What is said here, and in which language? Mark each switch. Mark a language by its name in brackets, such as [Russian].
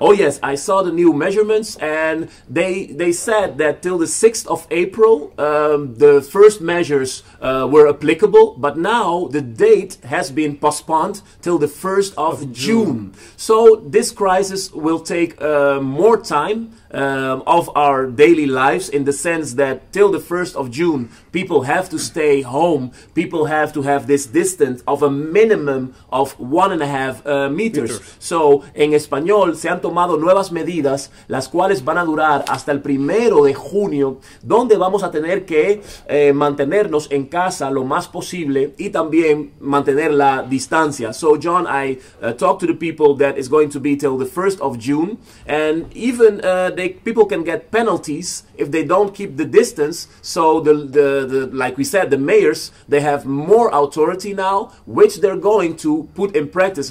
[English] Oh yes, I saw the new measurements, and they said that till the 6th of April the first measures were applicable, but now the date has been postponed till the 1st of June. So this crisis will take more time of our daily lives, in the sense that till the 1st of June people have to stay home, people have to have this distance of a minimum of 1.5 meters. [Spanish] So en español se han tomado nuevas medidas, las cuales van a durar hasta el 1 de junio, donde vamos a tener que mantenernos en casa lo más posible y también mantener la distancia. [English] So John, I talked to the people that is going to be till the 1st of June, and even people can get penalties if they don't keep the distance. So like we said, the mayors, they have more authority now, which they're going to put in practice.